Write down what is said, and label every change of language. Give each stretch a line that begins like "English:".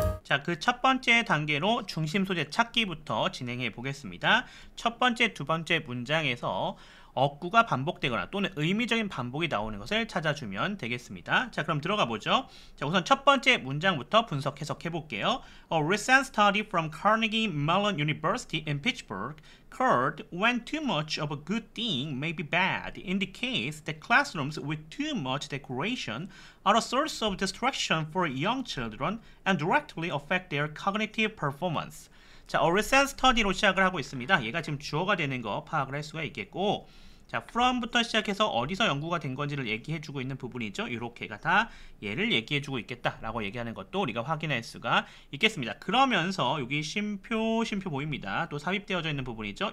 Korean: 자, 그 첫 번째 단계로 중심 소재 찾기부터 진행해 보겠습니다. 첫 번째, 두 번째 문장에서 어구가 반복되거나 또는 의미적인 반복이 나오는 것을 찾아주면 되겠습니다. 자, 그럼 들어가 보죠. 자, 우선 첫 번째 문장부터 분석 해석해 볼게요.
English: A recent study from Carnegie Mellon University in Pittsburgh occurred when too much of a good thing may be bad indicates that classrooms with too much decoration are a source of distraction for young children and directly affect their cognitive performance.
Korean: 자,
English: a recent study
Korean: 로 시작을 하고 있습니다. 얘가 지금 주어가 되는 거 파악을 할 수가 있겠고, 자, from부터 시작해서 어디서 연구가 된 건지를 얘기해주고 있는 부분이죠. 이렇게가 다 얘를 얘기해주고 있겠다라고 얘기하는 것도 우리가 확인할 수가 있겠습니다. 그러면서 여기 쉼표 보입니다. 또 삽입되어져 있는 부분이죠.